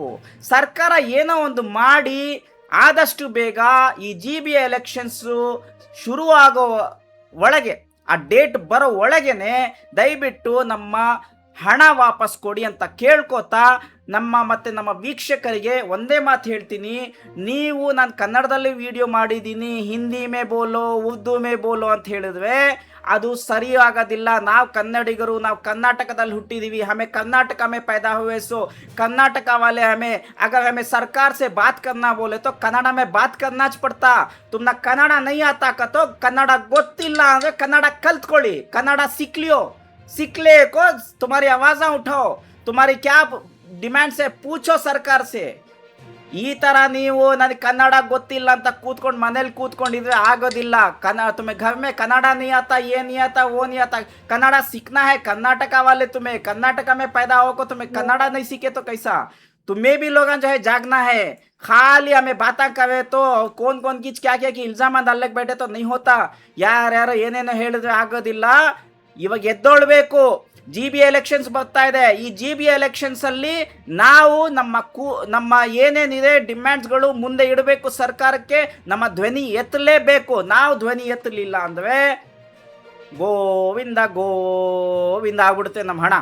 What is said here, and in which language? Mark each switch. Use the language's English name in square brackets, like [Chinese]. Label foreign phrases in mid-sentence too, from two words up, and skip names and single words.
[Kannada] ಸರ್ಕಾರ ಏನೋ ಒಂದು ಮಾಡಿ ಆದಷ್ಟು ಬೇಗ ಈ GBA ಎಲೆಕ್ಷನ್ಸು ಶುರುವಾಗೋ ಒಳಗೆ, ಆ ಡೇಟ್ ಬರೋ ಒಳಗೇನೆ ದಯವಿಟ್ಟು ನಮ್ಮ ಹಣ ವಾಪಸ್ ಕೊಡಿ ಅಂತ ಕೇಳ್ಕೋತಾ, ನಮ್ಮ ವೀಕ್ಷಕರಿಗೆ ಒಂದೇ ಮಾತು ಹೇಳ್ತೀನಿ. ನೀವು ನಾನು ಕನ್ನಡದಲ್ಲಿ ವಿಡಿಯೋ ಮಾಡಿದ್ದೀನಿ, [Hindi] हिंदी में बोलो उर्दू में बोलो [Kannada] ಅಂತ ಹೇಳಿದ್ವಿ, ಅದು ಸರಿ ಆಗೋದಿಲ್ಲ. ನಾವು ಕನ್ನಡಿಗರು, ನಾವು ಕರ್ನಾಟಕದಲ್ಲಿ ಹುಟ್ಟಿದ್ದೀವಿ, [Hindi] हमें कर्नाटक में पैदा हुए, सो कर्नाटक वाले अगर हमें सरकार से बात करना बोले तो कन्नड़ में बात करना पड़ता. तुमना कन्नड़ नहीं आता का तो कन्नड़ [Kannada] ಗೊತ್ತಿಲ್ಲ ಅಂದರೆ ಕನ್ನಡ ಕಲ್ತ್ಕೊಳ್ಳಿ, [Hindi] ಕನ್ನಡ सीखले को तुम्हारी आवाज़ उठाओ, तुम्हारी क्या डिमांड से पूछो सरकार से. [Kannada] ಈ ಥರ ನೀವು ನನಗೆ ಕನ್ನಡ ಗೊತ್ತಿಲ್ಲ ಅಂತ ಕೂತ್ಕೊಂಡು ಮನೇಲಿ ಕೂತ್ಕೊಂಡಿದ್ರೆ ಆಗೋದಿಲ್ಲ. [Hindi] तुम्हें घर में कन्नड़ नहीं आता, ये नहीं आता, वो नहीं आता. कन्नड़ा सीखना है. कर्नाटक वाले तुम्हें कर्नाटक में पैदा होकर तुम्हें कन्नड़ा नहीं सीखे तो कैसा? तुम्हें भी लोगों जो है जागना है. खाली हमें बातें करे तो कौन किच क्या कि इल्जाम डालಕ್ಕೆ बैठे तो नहीं होता. [Kannada] ಯಾರು ಏನೇನೋ ಹೇಳಿದ್ರೆ ಆಗೋದಿಲ್ಲ. ಇವಾಗ ಎದ್ದೊಳ್ಬೇಕು. GBA ಎಲೆಕ್ಷನ್ಸ್ ಬರ್ತಾ ಇದೆ. ಈ GBA ಎಲೆಕ್ಷನ್ಸ್ ಅಲ್ಲಿ ನಾವು ನಮ್ಮ ಏನೇನಿದೆ ಡಿಮ್ಯಾಂಡ್ಸ್ಗಳು ಮುಂದೆ ಇಡಬೇಕು ಸರ್ಕಾರಕ್ಕೆ. ನಮ್ಮ ಧ್ವನಿ ಎತ್ತಲೇಬೇಕು. ನಾವು ಧ್ವನಿ ಎತ್ತಲಿಲ್ಲ ಅಂದ್ರೆ ಗೋವಿಂದ ಆಗ್ಬಿಡುತ್ತೆ ನಮ್ಮ ಹಣ.